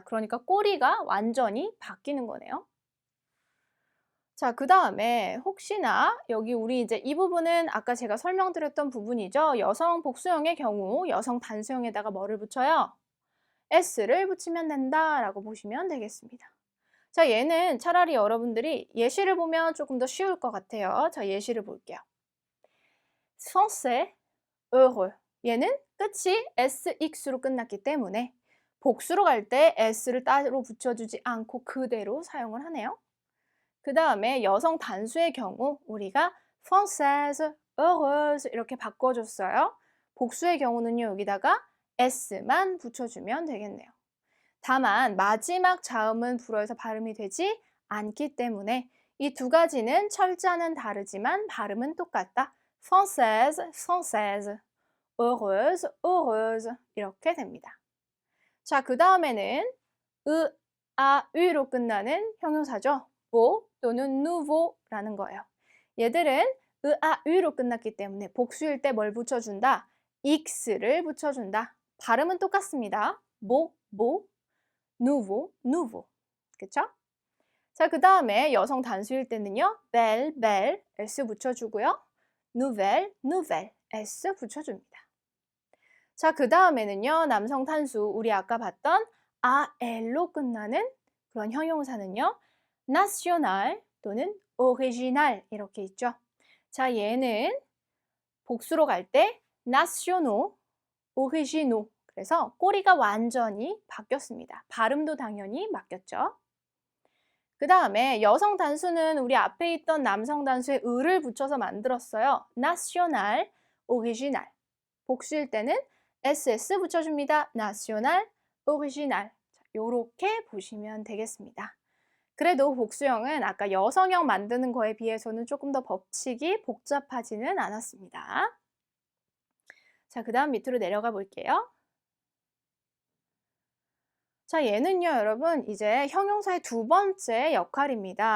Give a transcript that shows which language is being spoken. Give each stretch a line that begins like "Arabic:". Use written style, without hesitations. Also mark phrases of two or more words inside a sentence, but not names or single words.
Korean: 그러니까 꼬리가 완전히 바뀌는 거네요. 자, 그 다음에 혹시나 여기 우리 이제 이 부분은 아까 제가 설명드렸던 부분이죠. 여성 복수형의 경우 여성 단수형에다가 뭐를 붙여요? s를 붙이면 된다라고 보시면 되겠습니다. 자, 얘는 차라리 여러분들이 예시를 보면 조금 더 쉬울 것 같아요. 자, 예시를 볼게요.
French: français, heureux.
Korean: 얘는 끝이 sx로 끝났기 때문에 복수로 갈 때 s를 따로 붙여주지 않고 그대로 사용을 하네요. 그 다음에 여성 단수의 경우 우리가
French: française, heureuse
Korean: 이렇게 바꿔줬어요. 복수의 경우는요. 여기다가 s만 붙여주면 되겠네요. 다만 마지막 자음은 불어에서 발음이 되지 않기 때문에 이 두 가지는 철자는 다르지만 발음은 똑같다.
French: française, française, heureuse, heureuse
Korean: 이렇게 됩니다. 자, 그 다음에는 으로 끝나는 형용사죠. beau 또는 nouveau라는 거예요. 얘들은 으로 끝났기 때문에 복수일 때 뭘 붙여준다? x를 붙여준다. 발음은 똑같습니다.
French: beau, nouveau, nouveau.
Korean: 그쵸? 자, 그 다음에 여성 단수일 때는요.
French: belle, belle, s 붙여주고요. nouvelle, nouvelle,
Korean: s 붙여줍니다. 자, 그 다음에는요. 남성 단수, 우리 아까 봤던 al로 끝나는 그런 형용사는요. national 또는 original 이렇게 있죠. 자, 얘는 복수로 갈 때
French: nationaux, originaux.
Korean: 그래서 꼬리가 완전히 바뀌었습니다. 발음도 당연히 바뀌었죠. 그 다음에 여성 단수는 우리 앞에 있던 남성 단수에 을을 붙여서 만들었어요.
French: national, original.
Korean: 복수일 때는 ss 붙여줍니다.
French: national, original.
Korean: 요렇게 보시면 되겠습니다. 그래도 복수형은 아까 여성형 만드는 거에 비해서는 조금 더 법칙이 복잡하지는 않았습니다. 자, 그 다음 밑으로 내려가 볼게요. 자, 얘는요, 여러분, 이제 형용사의 두 번째 역할입니다.